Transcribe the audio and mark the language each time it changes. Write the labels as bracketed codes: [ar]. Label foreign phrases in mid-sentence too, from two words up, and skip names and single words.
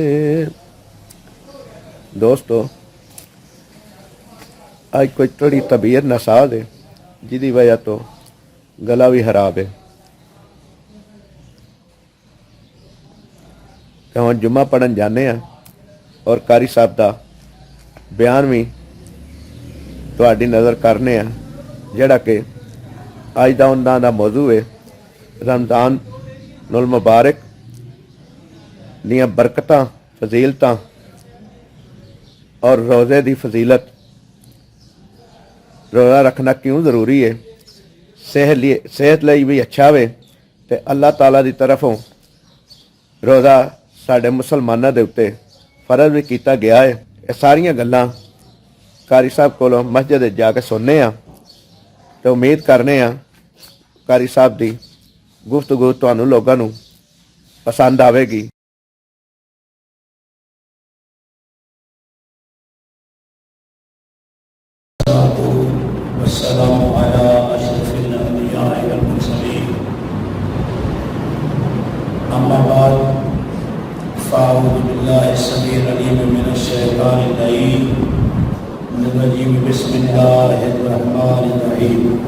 [pa] دوستو، آج کوئی تھوڑی طبیعت ناساز ہے جی وجہ تو گلا بھی خراب ہے کہ ہم جمعہ پڑھن جانے ہیں اور قاری صاحب دا بیان بھی تہاڈی نظر کرنے ہیں، جڑا کہ اج دا انہاں دا موضوع ہے رمضان المبارک دیاں برکتاں، فضیلتاں اور روزے دی فضیلت۔ روزہ رکھنا کیوں ضروری ہے؟ صحت لئی بھی اچھا ہوئے تو اللہ تعالیٰ دی طرفوں روزہ ساڈے مسلمانوں دے اتے فرض بھی کیتا گیا ہے۔ یہ ساریاں گلاں قاری صاحب کولوں مسجد جا کے سننے ہاں تو امید کرنے ہاں قاری صاحب دی گفتگو تانوں لوگاں نوں پسند آوے گی۔ [ar] والسلام على أشرف الأنبياء والمرسلين، أما بعد، فأعوذ بالله السميع العليم من الشيطان اللعين الرجيم، بسم الله الرحمن الرحيم۔